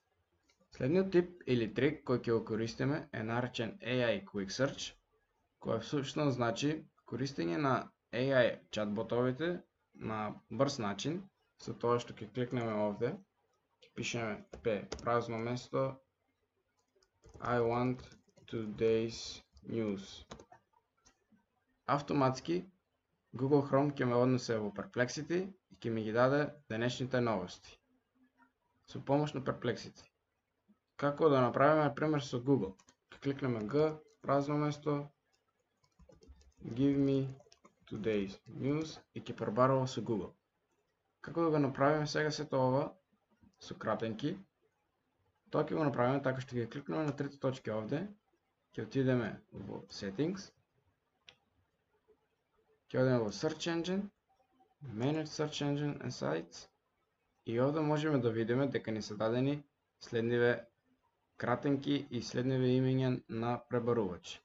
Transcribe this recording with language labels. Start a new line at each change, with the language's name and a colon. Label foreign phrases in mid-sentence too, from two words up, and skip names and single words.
Macedonian: Следниот тип или трик кој ќе го користиме е наречен AI Quick Search, кој всушност значи користење на AI чатботовите на брз начин, со тоа што ќе кликнеме овде, ќе пишеме P празно место
English: I want today's news.
Macedonian: Автоматски Google Chrome ќе ме однесе во Perplexity и ќе ми ги даде денешните новости со помош на Perplexity. Како да направиме например со Google? Ќе кликнеме G празно место
English: Give me today's news
Macedonian: и ќе пребарува со Google. Како да го направиме сега сето ова со кратенки? Тоа ќе го направиме така што ќе кликнеме на трите точки овде, ќе отидеме во Settings, ќе одиме во Search Engine, Manage Search Engine and Sites и овде можеме да видиме дека ни се дадени следниве кратенки и следниве имења на пребарувачи.